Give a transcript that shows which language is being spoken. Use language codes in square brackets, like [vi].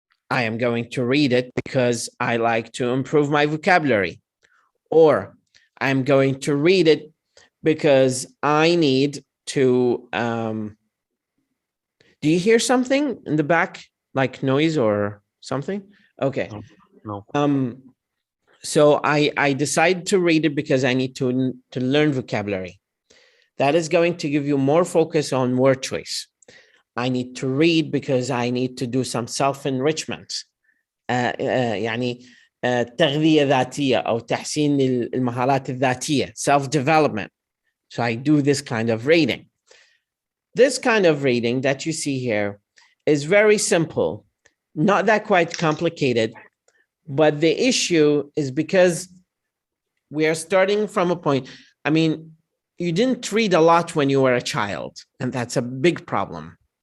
[en] I am going to read it because I like to improve my vocabulary, or I'm going to read it because I need to, do you hear something in the back, like noise or something? Okay. No. So I decide to read it because I need to learn vocabulary. That is going to give you more focus on word choice. I need to read because I need to do some self-enrichment. [ar] يعني تغذية ذاتية أو تحسين المهارات الذاتية, [en] self-development. So I do this kind of reading. This kind of reading that you see here is very simple, not that quite complicated, but the issue is because we are starting from a point. I mean, you didn't read a lot when you were a child, and that's a big problem.